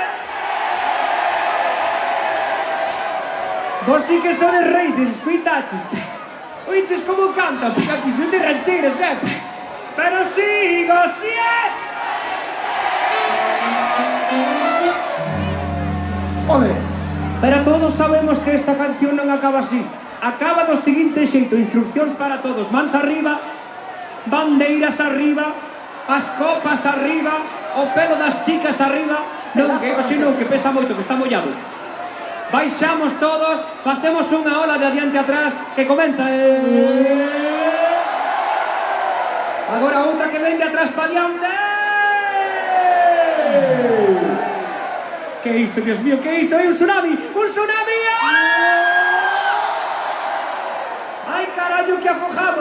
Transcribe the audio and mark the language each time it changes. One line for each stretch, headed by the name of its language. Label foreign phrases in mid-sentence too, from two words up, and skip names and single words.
Galician: Vos sí que sodes reyes, escuitaches. Oiches como cantan,
Spanish: porque aquí son de rancheras, pero sigo siendo. Ole.
Galician: Pero todos sabemos que esta canción non acaba así. Acaba do seguinte xeito, instruccións para todos. Mans arriba, bandeiras arriba, as copas arriba, o pelo das chicas arriba. Non, que hoxe non, que pesa moito, que está mollado. Baixamos todos, facemos unha ola de adiante atrás, que comeza. Agora outra que ven de atrás para adiante. Que iso,
Spanish: Dios mío,
Galician: que iso? É un tsunami! Un tsunami! Ai, carallo, que afojamos!